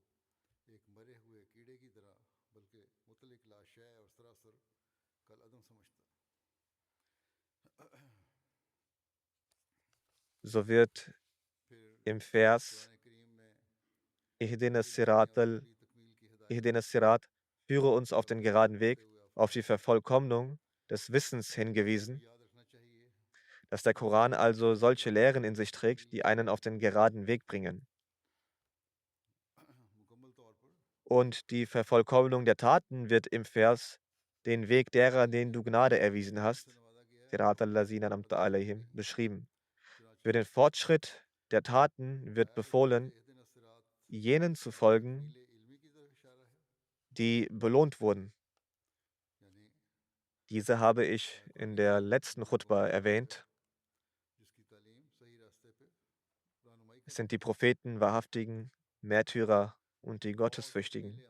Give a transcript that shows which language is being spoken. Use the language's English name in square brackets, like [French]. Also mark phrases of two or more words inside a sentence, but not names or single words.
[German] So wird im Vers [Arabic] اهدنا الصراط، اهدنا الصراط, [German] führe uns auf den geraden Weg, auf die Vervollkommnung des Wissens hingewiesen, dass der Koran also solche Lehren in sich trägt, die einen auf den geraden Weg bringen. Und die Vervollkommnung der Taten wird im Vers den Weg derer, denen du Gnade erwiesen hast, [Arabic] صراط الذين أنعمت عليهم, [German] beschrieben. Für den Fortschritt der Taten wird befohlen, jenen zu folgen, die belohnt wurden. Diese habe ich in der letzten Chutba erwähnt. Es sind die Propheten, Wahrhaftigen, Märtyrer und die Gottesfürchtigen.